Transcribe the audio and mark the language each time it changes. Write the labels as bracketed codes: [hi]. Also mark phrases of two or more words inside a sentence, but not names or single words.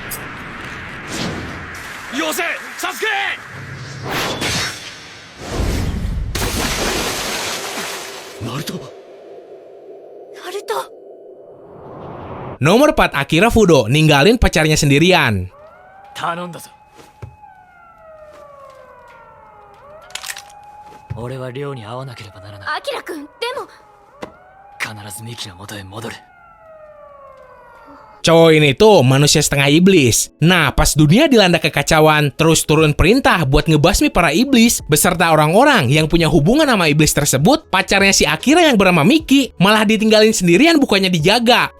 [id] Yose, Sasuke! Naruto. Nomor 4, Akira Fudo ninggalin pacarnya sendirian. [ja] 頼んだぞ。俺は寮に会わなければならない。アキラくん、でも必ずミキの元へ戻る。 [id] Cowok ini tuh manusia setengah iblis. Nah, pas dunia dilanda kekacauan, terus turun perintah buat ngebasmi para iblis beserta orang-orang yang punya hubungan sama iblis tersebut, pacarnya si Akira yang bernama Miki malah ditinggalin sendirian bukannya dijaga.